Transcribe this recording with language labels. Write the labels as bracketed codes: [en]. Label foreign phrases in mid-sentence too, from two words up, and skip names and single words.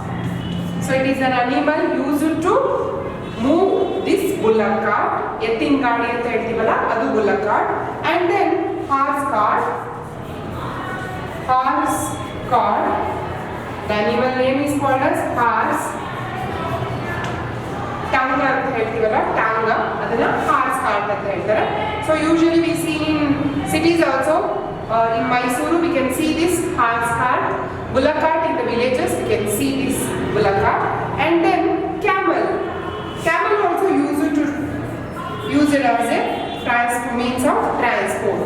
[en] So it is an animal used to move this bullock cart. [kn] ಎತ್ತಿನ ಗಾಡಿ ಅಂತ ಹೇಳ್ತೀವಲ್ಲ, ಅದು [en] bullock cart. And then horse cart. The animal name is called as horse. [kn] ಟಾಂಗಾ ಅಂತ ಹೇಳ್ತೀವಲ್ಲ, ಟಾಂಗಾ ಅದನ್ನ [en] horse cart [kn] ಅಂತ ಹೇಳ್ತಾರೆ. [en] So usually we see in cities also. In Mysuru we can see this horse cart, bullock cart in the villages we can see this bullock cart, and then camel. Camel also use it as a means of transport.